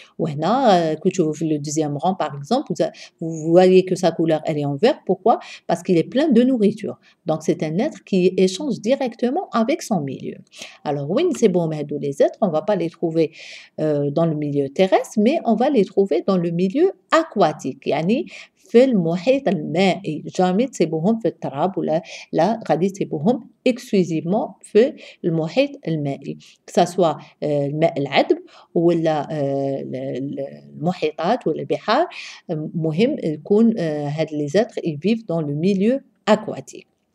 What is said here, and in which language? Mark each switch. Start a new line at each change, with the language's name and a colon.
Arabic: وهنا
French: le deuxième rang, par exemple, vous voyez que sa couleur elle est en vert. Pourquoi? Parce qu'il est plein de nourriture. Donc, c'est un être qui échange directement avec son milieu. Alors, oui, c'est bon, mais les êtres, on ne va pas les trouver dans le milieu terrestre, mais on va les trouver dans le milieu aquatique.
Arabic: يعني في المحيط المائي.
French: jamais
Arabic: تسيبوهم في التراب ولا لا غادي تسيبوهم
French: exclusivement
Arabic: في المحيط المائي.
French: que ça soit
Arabic: الماء العذب ولا المحيطات ولا البحار. مهم يكون هاد
French: les êtres ils vivent dans le milieu aquatique.